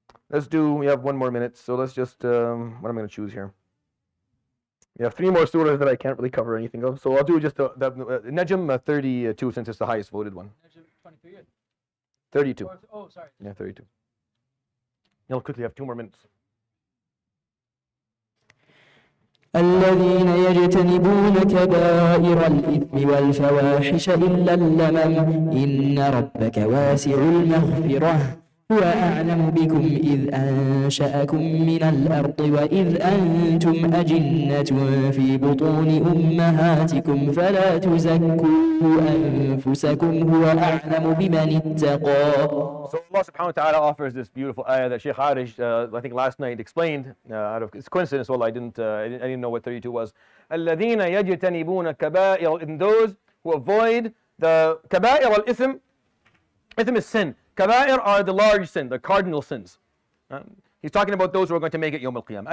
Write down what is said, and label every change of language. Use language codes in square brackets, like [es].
[en] We have 1 more minute, so let's just, what am I going to choose here? We have 3 more surahs that I can't really cover anything of, so I'll do just the Najm 32, since it's the highest voted one. Najm 23? 32. Oh, sorry. Yeah, 32. You'll quickly have 2 more minutes. [ar] الذين يجتنبون كبائر الإثم والفواحش إلا اللمم إن ربك واسع المغفرة هو أعلم بكم إذ أنشأكم من الأرض وإذ أنتم أجنة في بطون أمهاتكم فلا تزكوا أنفسكم هو أعلم بمن اتقى. [en] So Allah subhanahu wa ta'ala offers this beautiful ayah that Sheikh Arish, I think last night, explained. Out of it's coincidence, well, I didn't know what 32 was. [ar] الذين يجتنبون كبائر, [en] in those who avoid the كبائر al-ithm. Ithm is sin. Kaba'ir are the large sin, the cardinal sins. He's talking about those who are going to make it Yawm al-Qiyamah.